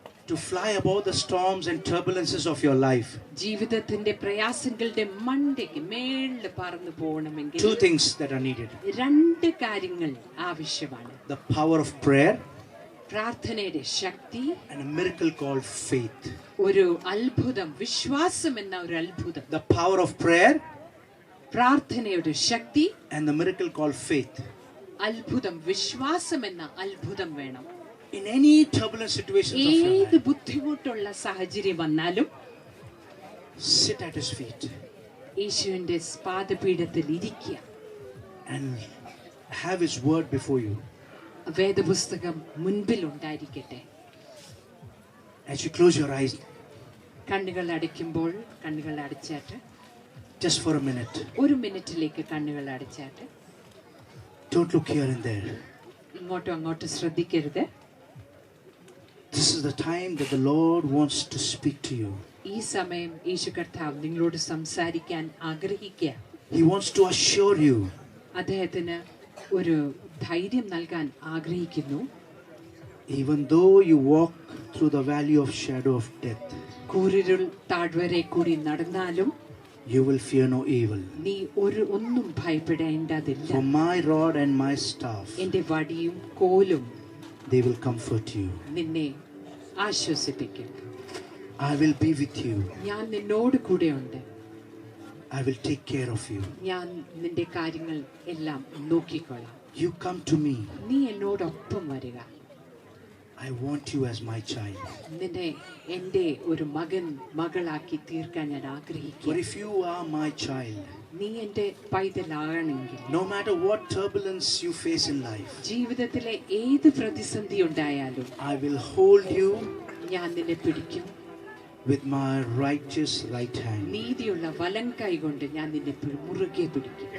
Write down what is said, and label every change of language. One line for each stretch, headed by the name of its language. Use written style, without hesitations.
English: to fly above the storms and turbulences of your life,
Malayalam: ജീവിതത്തിന്റെ പ്രയാസങ്ങളുടെ മണ്ടയ്ക്ക് മേളിൽ പറന്നു പോകണമെങ്കിൽ
English: two things that are needed:
Malayalam: രണ്ട് കാര്യങ്ങൾ ആവശ്യമാണ്.
English: the power of prayer
Malayalam: പ്രാർത്ഥനയുടെ ശക്തി,
English: and a miracle called faith.
Malayalam: ഒരു അത്ഭുതം, വിശ്വാസം എന്ന ഒരു അത്ഭുതം.
English: The power of prayer
Malayalam: പ്രാർത്ഥനയുടെ ശക്തി
English: and the miracle called faith.
Malayalam: അത്ഭുതം, വിശ്വാസം എന്ന അത്ഭുതം വേണം.
English: In any turbulent situations of your
Malayalam: ഏത്
English: life,
Malayalam: ബുദ്ധിമുട്ടുള്ള സാഹചര്യം വന്നാലും
English: sit at his feet
Malayalam: യേശുവിന്റെ പാദപീഠത്തിൽ ഇരിക്കുക.
English: and have his word before you.
Malayalam: വേദപുസ്തകം മുൻപിൽ ഉണ്ടായിരിക്കട്ടെ.
English: As you close your eyes,
Malayalam: കണ്ണുകൾ അടയ്ക്കുമ്പോൾ കണ്ണുകൾ അടച്ചാട്ട്
English: just for a minute,
Malayalam: ഒരു മിനിറ്റിലേക്ക് കണ്ണുകൾ അടച്ചാട്ട്
English: don't look here and there.
Malayalam: ഇങ്ങോട്ടും അങ്ങോട്ടും ശ്രദ്ധിക്കരുത്.
English: This is the time that the Lord wants to speak to you.
Malayalam: ഈ സമയം യേശു കർത്താവ് നിങ്ങളോട് സംസാരിക്കാൻ ആഗ്രഹിക്കുക.
English: He wants to assure you
Malayalam: അദ്ദേഹത്തിന് ഒരു ധൈര്യം നൽകാൻ ആഗ്രഹിക്കുന്നു.
English: even though you walk through the valley of shadow of death,
Malayalam: കൂരിരുൾ താഴ്വരെ കൂടി നടന്നാലും
English: you will fear no evil.
Malayalam: നീ ഒന്നും ഭയപ്പെടേണ്ടതില്ല.
English: For my rod and my staff,
Malayalam: എന്റെ വടിയും കോലും
English: they will comfort you.
Malayalam: നിന്നെ ആശ്വസിപ്പിക്കും.
English: I will be with you.
Malayalam: ഞാൻ നിന്നോട് കൂടെയുണ്ട്.
English: I will take care of you.
Malayalam: ഞാൻ നിന്റെ കാര്യങ്ങൾ എല്ലാം നോക്കിക്കൊള്ളാം.
English: You come to me.
Malayalam: നീ എന്നോടൊപ്പം വരിക.
English: I want you as my child.
Malayalam: നിന്നെ എന്റെ ഒരു മകൻ മകളാക്കി തീർക്കാൻ ഞാൻ
English: For
Malayalam: ആഗ്രഹിക്കുന്നു.
English: if you are my child,
Malayalam: നീ എന്റെ പൈതലാണെങ്കിൽ
English: no matter what turbulence you face in life,
Malayalam: ജീവിതത്തിലെ ഏത് പ്രതിസന്ധി ഉണ്ടായാലും
English: I will hold you
Malayalam: ഞാൻ നിന്നെ പിടിക്കും.
English: with my righteous right hand.
Malayalam: നീതിയുള്ള വലം കൈ കൊണ്ട് ഞാൻ നിന്നെ മുറുകെ പിടിക്കും.